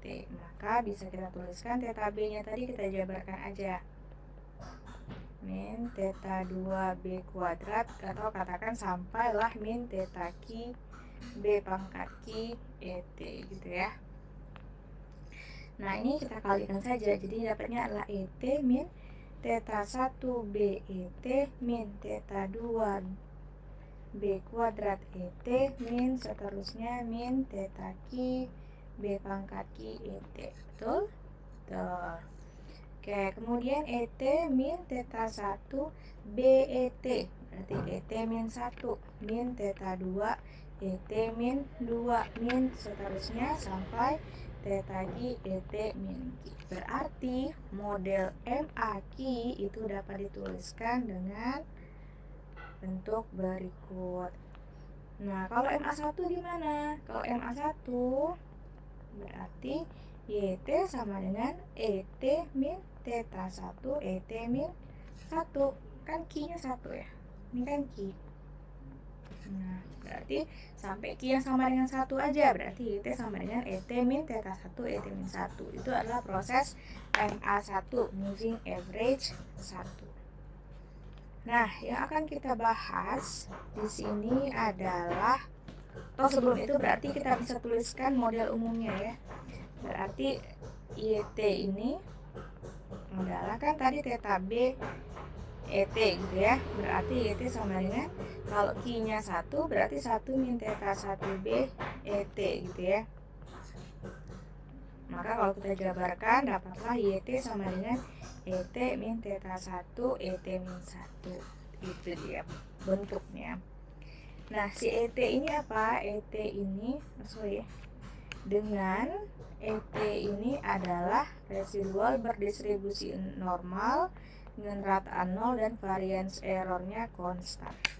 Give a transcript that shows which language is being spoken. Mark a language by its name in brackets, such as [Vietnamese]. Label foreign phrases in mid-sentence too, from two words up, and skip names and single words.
[Indonesian] Maka bisa kita tuliskan theta B-nya tadi kita jabarkan aja. Min theta 2B kuadrat atau katakan sampailah min theta Ki B pangkat Ki ET gitu ya. Nah, ini kita kalikan saja. Jadi dapatnya adalah ET min theta 1B ET min theta 2B kuadrat ET min seterusnya min theta Ki B pangkat Ki ET. Betul? Betul. Oke, kemudian ET min theta 1 BET. Berarti ET min 1 min theta 2 ET min 2 min seterusnya sampai theta Ki ET min Ki. Berarti model MA Ki itu dapat dituliskan dengan bentuk berikut. Nah, kalau MA1 gimana? Kalau MA1 berarti YT sama dengan ET min theta 1 ET min 1. Kan Ki-nya 1 ya. Ini kan Ki. Nah, berarti sampai Ki yang sama dengan 1 aja. Berarti YT sama dengan ET min theta 1 ET min 1. Itu adalah proses MA1, [English] moving average [Indonesian] 1. Nah, yang akan kita bahas di sini adalah sebelum itu berarti kita bisa tuliskan model umumnya ya. Berarti YT ini adalah kan tadi theta B ET gitu ya. Berarti YT sama dengan kalau Ki-nya 1 berarti 1 min theta 1B ET gitu ya. Maka kalau kita jabarkan dapatlah YT sama dengan ET min theta 1 ET min 1. Itu dia bentuknya. Nah, si ET ini apa? ET ini dengan ET ini adalah residual berdistribusi normal dengan rataan 0 dan variance errornya konstan.